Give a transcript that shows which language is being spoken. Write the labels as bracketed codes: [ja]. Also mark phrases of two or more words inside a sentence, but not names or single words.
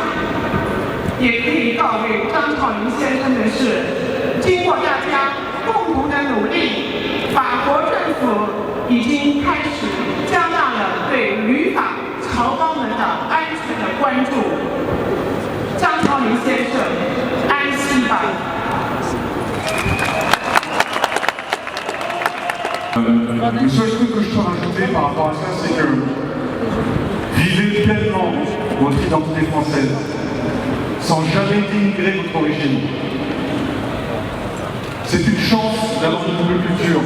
[zh] 也可以告慰张潮林先生的是，经过大家共同的努力，法国政府已经开始加大了对旅法侨胞们的安全的关注。张潮林先生，安息吧！ [fr] Le seul truc que je peux rajouter par rapport à ça, c'est que vivez pleinement votre identité française, sans jamais dénigrer votre origine. C'est une chance d'avoir une double culture.